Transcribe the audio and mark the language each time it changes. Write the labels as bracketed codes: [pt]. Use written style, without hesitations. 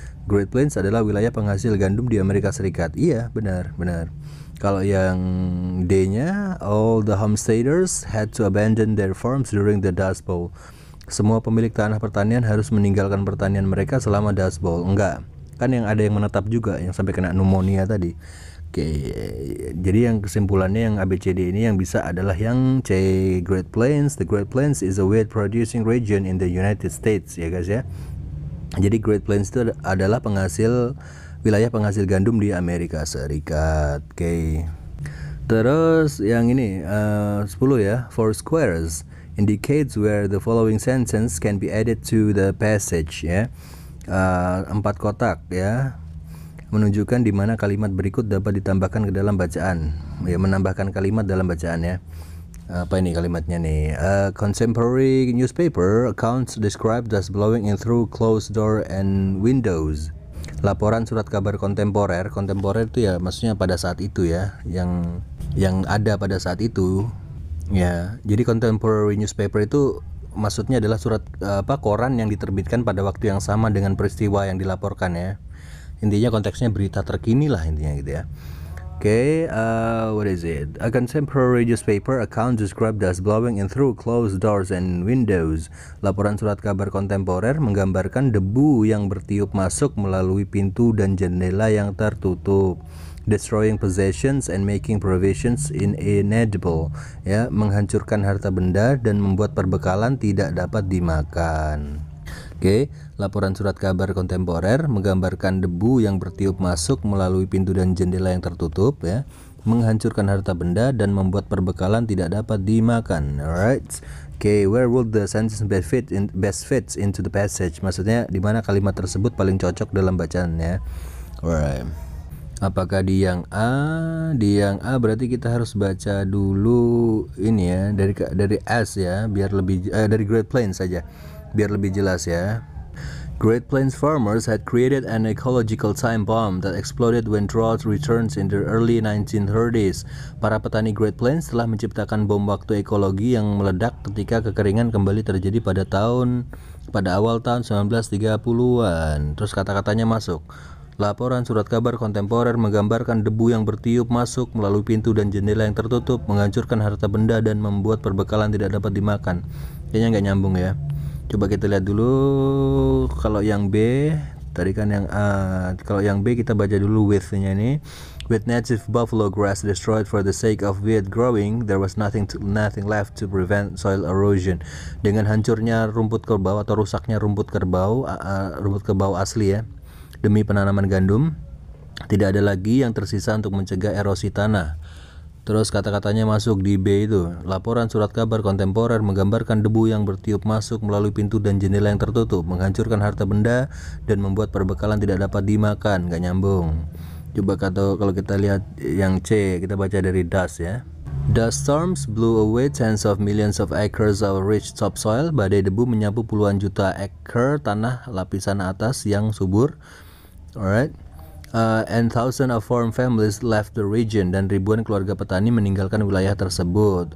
[id] Great Plains adalah wilayah penghasil gandum di Amerika Serikat. Iya, benar. Kalau yang D-nya, [en] all the homesteaders had to abandon their farms during the Dust Bowl. [id] Semua pemilik tanah pertanian harus meninggalkan pertanian mereka selama Dust Bowl. Enggak, kan yang ada yang menetap juga, yang sampai kena pneumonia tadi. Oke, jadi yang kesimpulannya yang ABCD ini yang bisa adalah yang C, Great Plains. [en] The Great Plains is a wheat producing region in the United States [id] ya guys ya. Jadi Great Plains itu adalah wilayah penghasil gandum di Amerika Serikat. Oke. Terus yang ini 10 ya, [en] four squares indicates where the following sentence can be added to the passage ya. [id] 4 kotak ya, menunjukkan di mana kalimat berikut dapat ditambahkan ke dalam bacaan. Ya, menambahkan kalimat dalam bacaan ya. Apa ini kalimatnya nih? [en] Contemporary newspaper accounts describe dust blowing in through closed door and windows. [id] Laporan surat kabar kontemporer itu ya maksudnya pada saat itu ya, yang ada pada saat itu ya. Jadi contemporary newspaper itu maksudnya adalah surat koran yang diterbitkan pada waktu yang sama dengan peristiwa yang dilaporkan ya. Intinya konteksnya berita terkini lah intinya gitu ya. [en] Okay, what is it? A contemporary newspaper account described dust blowing in through closed doors and windows. [id] Laporan surat kabar kontemporer menggambarkan debu yang bertiup masuk melalui pintu dan jendela yang tertutup. [en] Destroying possessions and making provisions inedible. [id] Ya, menghancurkan harta benda dan membuat perbekalan tidak dapat dimakan. Oke, laporan surat kabar kontemporer menggambarkan debu yang bertiup masuk melalui pintu dan jendela yang tertutup ya, menghancurkan harta benda dan membuat perbekalan tidak dapat dimakan. [en] Alright. Oke, where would the sentence best fits into the passage? [id] Maksudnya di mana kalimat tersebut paling cocok dalam bacaannya. Alright. Apakah di yang A? Di yang A berarti kita harus baca dulu ini ya, dari S ya, biar lebih dari Great Plains saja. Biar lebih jelas ya. [en] Great Plains farmers had created an ecological time bomb that exploded when drought returns in the early 1930s. [id] Para petani Great Plains telah menciptakan bom waktu ekologi yang meledak ketika kekeringan kembali terjadi pada awal tahun 1930-an. Terus kata-katanya masuk. Laporan surat kabar kontemporer menggambarkan debu yang bertiup masuk melalui pintu dan jendela yang tertutup, menghancurkan harta benda dan membuat perbekalan tidak dapat dimakan. Kayaknya nggak nyambung ya. Coba kita lihat dulu. Kalau yang B tadi kan yang A. Kalau yang B kita baca dulu with-nya ini. [en] With native buffalo grass destroyed for the sake of wheat growing, there was nothing left to prevent soil erosion. [id] Dengan hancurnya rumput kerbau atau rusaknya rumput kerbau asli ya, demi penanaman gandum, tidak ada lagi yang tersisa untuk mencegah erosi tanah. Terus kata-katanya masuk di B itu. Laporan surat kabar kontemporer menggambarkan debu yang bertiup masuk melalui pintu dan jendela yang tertutup, menghancurkan harta benda dan membuat perbekalan tidak dapat dimakan. Gak nyambung. Coba kalau kita lihat yang C, kita baca dari dust ya. [en] Dust storms blew away tens of millions of acres of rich topsoil. [id] Badai debu menyapu puluhan juta acre tanah lapisan atas yang subur. Alright. [en] And thousands of farm families left the region, [id] dan ribuan keluarga petani meninggalkan wilayah tersebut.